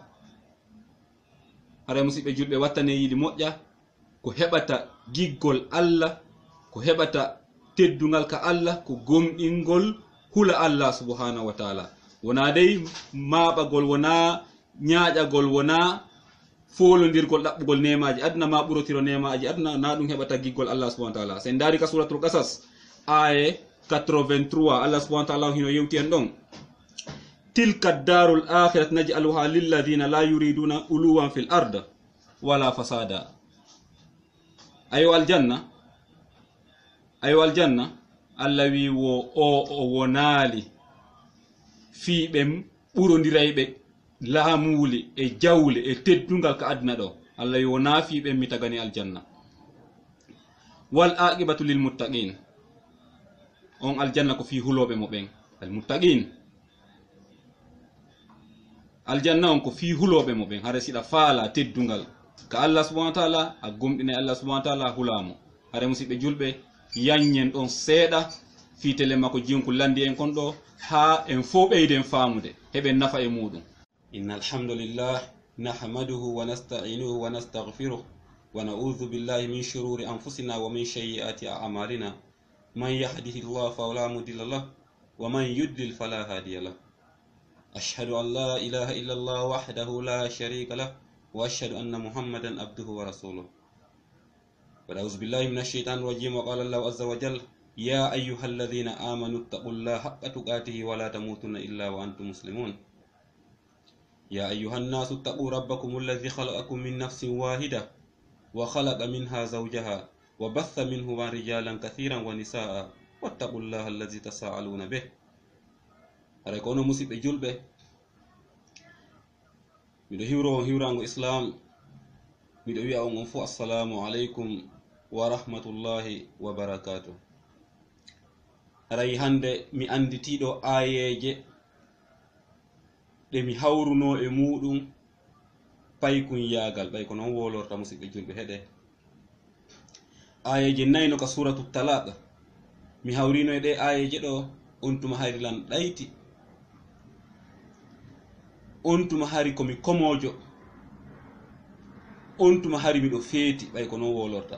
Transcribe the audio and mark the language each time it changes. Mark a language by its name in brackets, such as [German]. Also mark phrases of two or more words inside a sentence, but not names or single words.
[Fula] Haray musidɓe julɓe wattane yiɗi moƴƴa ko heɓata giggol Allah, ko heɓata teddungal ka Allah ko gomɗingol hula Allah [Arabic] سبحانه وتعالى. [Fula] Wona dey maɓagol, wona ñaaƴagol, wona folondirgol ɗaɓɓugol nemaji aduna ma ɓurotiro nemaji aduna na ɗum heɓata giggol Allah [Arabic] سبحانه وتعالى. [Fula] Sen dari ka suratul qasas aye 83 Allah [Arabic] سبحانه وتعالى [Fula] hino yewti en ɗon [Arabic] تلك الدار الآخرة نجعلها للذين لا يريدون علوا في الأرض ولا فسادا. [Fula] Ayo aljanna Allah wi o wonali fiiɓe ɓurodirayɓe laamuli e jawle e teddungal ka aduna ɗo. Allah wi wona fiiɓe mi tagani aljanna. [Arabic] والعاقبة للمتقين. [Fula] On aljanna ko fi huloɓe mo ɓen al muttaqin. Aljanna on ko fi huloɓe mo ɓen. Hare siɗa faala teddungal ka Allah [Arabic] سبحانه وتعالى [Fula] a gomɗine Allah [Arabic] سبحانه وتعالى [Fula] hulamo. Hare musidɓe julɓe yanyen ɗon seeɗa fiitele makko jiwnko landi en kon ɗo ha en fo ɓeyden faamude heɓen nafa e muɗum. [Arabic] إن الحمد لله نحمده ونستعينه ونستغفره ونعوذ بالله من شرور أنفسنا ومن سيئات أعمالنا. من يهده الله فلا مضل له ومن يضلل فلا هادي له. أشهد أن لا إله إلا الله وحده لا شريك له وأشهد أن محمدا عبده ورسوله. أعوذ بالله من الشيطان الرجيم وقال الله عز وجل يا أيها الذين آمنوا اتقوا الله حق تقاته ولا تموتن إلا وأنتم مسلمون. يا أيها الناس اتقوا ربكم الذي خلقكم من نفس واحدة وخلق منها زوجها وبث منهما رجالا كثيرا ونساء واتقوا الله الذي تساءلون به. [Fula] Haray kono musidɓe julɓe miɗo hiwro hiwrango islam miɗo wi'a on fu [Arabic] السلام عليكم ورحمة الله وبركاته. [Fula] Aray hande mi anditiɗo ayeje ɗe mi hawruno e muɗum paykun yagal ɓay ko noon wolorta musidɓe julɓe heɗe. Ayeje nayno ka suratu talaq mi hawrino e ɗe ayeje ɗo on tuma hari lan ɗayti, on tuma hari komi komojo, on tuma hari miɗo feeti ɓay ko noon wolorta.